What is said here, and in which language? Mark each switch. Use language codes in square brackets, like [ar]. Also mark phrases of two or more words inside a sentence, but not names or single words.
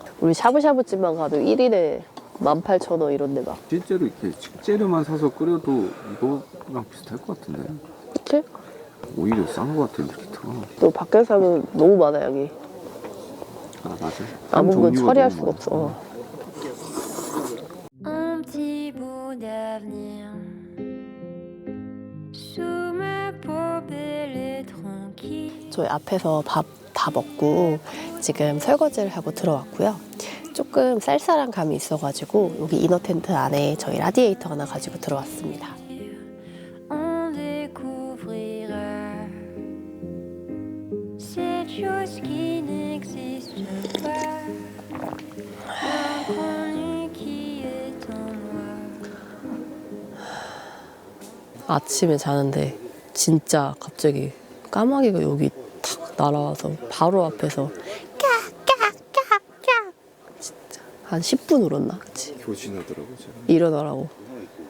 [ko] 우리 샤브샤브집만 가도 1인에 18,000원 이런 데 막. 실제로 이렇게 식재료만 사서 끓여도 이거랑 비슷할 것 같은데. 그치? 오히려 싼 것 같아, 밀키트가. 또 밖에서 하면 너무 많아 양이. 아, 맞아. 아무 건 종류가 처리할 너무 수가 많아. 없어. [fr] Un petit bout d'avenir sous ma peau belle et tranquille. [ko] 저희 앞에서 밥 다 먹고 지금 설거지를 하고 들어왔고요. 조금 쌀쌀한 감이 있어가지고 여기 이너 텐트 안에 저희 라디에이터 하나 가지고 들어왔습니다. [fr] On découvrira cette chose qui n'existe pas, l'inconnu qui est en moi. [ko] 아침에 자는데 진짜 갑자기 까마귀가 여기 탁 날아와서 바로 앞에서 까까까까 진짜 한 10분 울었나? 그치? 교신하더라고, 제가.